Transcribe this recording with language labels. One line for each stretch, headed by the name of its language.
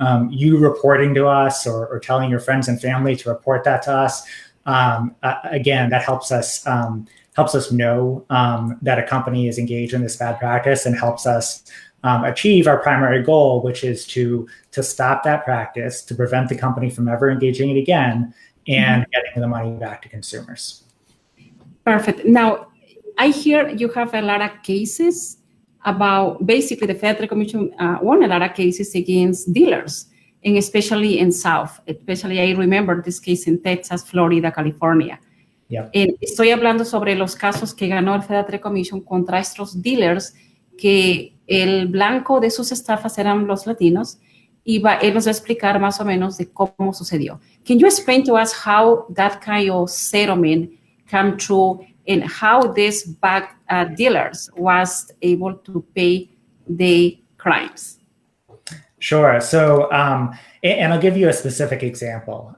English: You reporting to us or telling your friends and family to report that to us, again, that helps us know that a company is engaged in this bad practice and helps us achieve our primary goal, which is to stop that practice, to prevent the company from ever engaging it again, and getting the money back to consumers. Perfect. Now, I hear you have a lot of cases about, basically the Federal Commission won a lot of cases against dealers, and especially in South. Especially I remember this case in Texas, Florida, California. Yeah.
Spanish: Estoy hablando sobre los casos que ganó el Federal Trade Commission contra estos dealers que el blanco de sus estafas eran los latinos, y él nos va a explicar más o menos de cómo sucedió.
English: Can you explain to us how that kind of settlement came true and how these bad dealers was able to pay the crimes? Sure. So, and I'll give you a specific example.